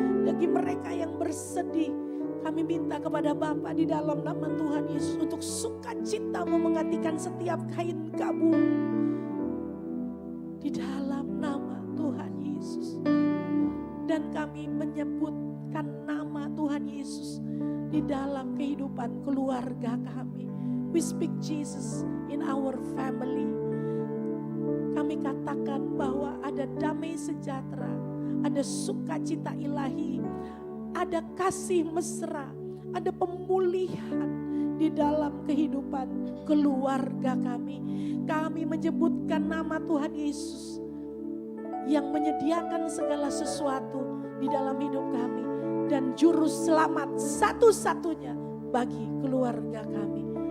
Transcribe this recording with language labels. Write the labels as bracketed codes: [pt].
[id] Bagi mereka yang bersedih, kami minta kepada Bapa di dalam nama Tuhan Yesus untuk sukacita-Mu menggantikan setiap kain kabung. Di dalam nama Tuhan Yesus. Dan kami menyebutkan nama Tuhan Yesus di dalam kehidupan keluarga kami. [en] We speak Jesus in our family. [id] Kami katakan bahwa ada damai sejahtera, ada sukacita ilahi, ada kasih mesra, ada pemulihan di dalam kehidupan keluarga kami. Kami menyebutkan nama Tuhan Yesus yang menyediakan segala sesuatu di dalam hidup kami dan juru selamat satu-satunya bagi keluarga kami.